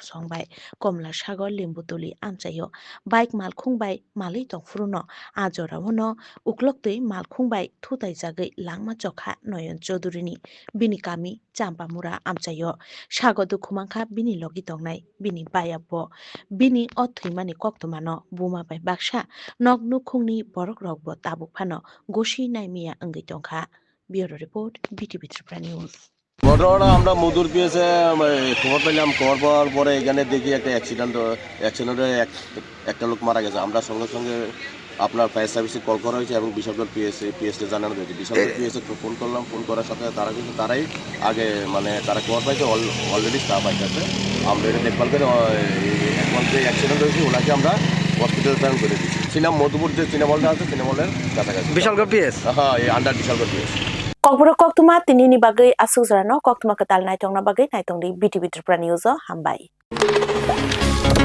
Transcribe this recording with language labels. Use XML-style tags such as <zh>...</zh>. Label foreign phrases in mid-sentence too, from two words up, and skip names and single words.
<trp>संबाय कमला सागर लिम्बुतुलि आमचायो बाइक मालखुंबाय मालै तंफुरुनो आजरावनो उक्लक्तै मालखुंबाय थुताय जागै लांमा चखा नयन चौधुरीनि बिनि कामी चाम्पामुरा आमचायो सागो दुखुमांखा बिनि लगी तंनाय बिनि बायाब बिनि अथैमानि कक्तमानो बुमाबाय बाक्सा नग नुखुंनि बरक रगबो ताबुकफानो गसि नायमिया अंगै तंखा</trp> <en>bureau report</en> <trp>बिटिभि त्रिपुरा निउज</trp> <bn>ঘটনাটা আমরা মধুর পিএসে খবর পেলাম, খবর পাওয়ার পরে এখানে দেখি একটা অ্যাক্সিডেন্টে একটা লোক মারা গেছে। আমরা সঙ্গে সঙ্গে আপনার ফায়ার সার্ভিসে কল করা হয়েছে এবং বিশালগড় পিএসে জানানো হয়েছে। বিশালগড় পিএসে ফোন করলাম, ফোন করার সাথে তারা কিন্তু তারাই আগে মানে তারা খবর পাইছে,</bn> <en>already staff</en> <bn>আইতেছে। আমরা এটা দেখভাল করে এখন যে অ্যাক্সিডেন্ট হয়েছে ওনাকে আমরা হসপিটাল প্রেরণ করে দিচ্ছি। সিনেমা মধুপুর যে সিনেমলটা আছে সিনেমলের কাছাকাছি বিশালগড় পিএস হ্যাঁ এই আন্ডার বিশালগড় পিএস</bn> <trp>ककबुरो कक्तुमा तिनिनि बागै आसुक जरानो कक्तुमा कताल नायथंना बागै नायथंदि बिटिभि त्रिपुरा निउज हामबाय।</trp>